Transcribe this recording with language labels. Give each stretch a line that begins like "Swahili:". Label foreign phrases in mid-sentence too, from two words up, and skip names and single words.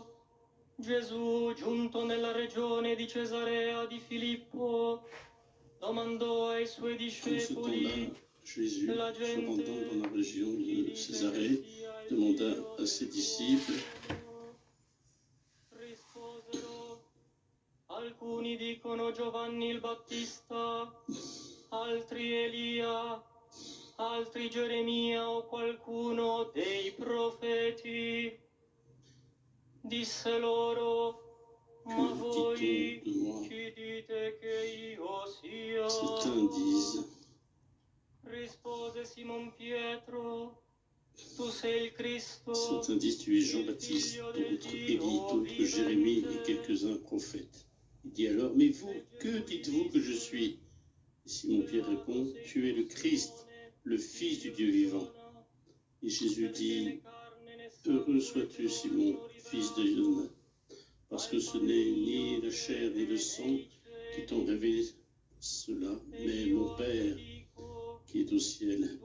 Italian: Gesù, giunto nella regione di Cesarea di Filippo, domandò ai suoi discepoli:
French: Jésus, se rendant dans la région de Césarée, demanda à ses disciples:
Italian: Risposero: alcuni dicono Giovanni il Battista, altri Elia, altri Geremia o qualcuno dei profeti. Disse loro: ma voi chi dite che io sia?
French: Certains disent.
Italian: Rispose Simon Pietro: tu sei il Cristo.
French: Certains disent: tu es Jean-Baptiste, d'autres Élie, d'autres Jérémie et quelques-uns prophètes. Il dit alors: mais vous, que dites-vous que je suis? Et Simon-Pierre répond: tu es le Christ, le Fils du Dieu vivant. Et Jésus dit: heureux sois-tu, Simon, fils de Jonas, parce que ce n'est ni la chair ni le sang qui t'ont révélé cela, mais mon Père qui est au ciel.